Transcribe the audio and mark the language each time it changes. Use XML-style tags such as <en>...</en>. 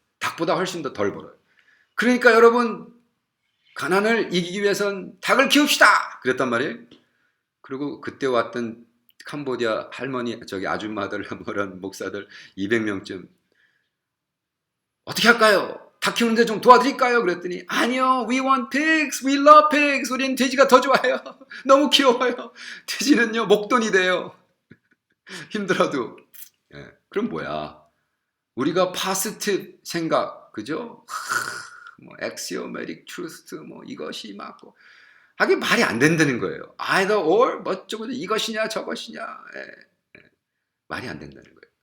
<ko>닭보다 훨씬 더 덜 벌어요. 그러니까 여러분 가난을 이기기 위해선 닭을 키웁시다 그랬단 말이에요. 그리고 그때 왔던 캄보디아 할머니 아줌마들 뭐런 목사들 200명쯤 어떻게 할까요? 닭 키우는데 좀 도와드릴까요? 그랬더니 아니요,</ko> <en>we want pigs, we love pigs.</en> <ko>우리는 돼지가 더 좋아요. 너무 귀여워요. 돼지는요 목돈이 돼요. 힘들어도. 그럼 뭐야? 우리가 파스트 생각, 그죠? axiomatic truth, 이것이 맞고. 하긴 말이 안 된다는 거예요. either or, 이것이냐 저것이냐. 말이 안 된다는 거예요.</ko>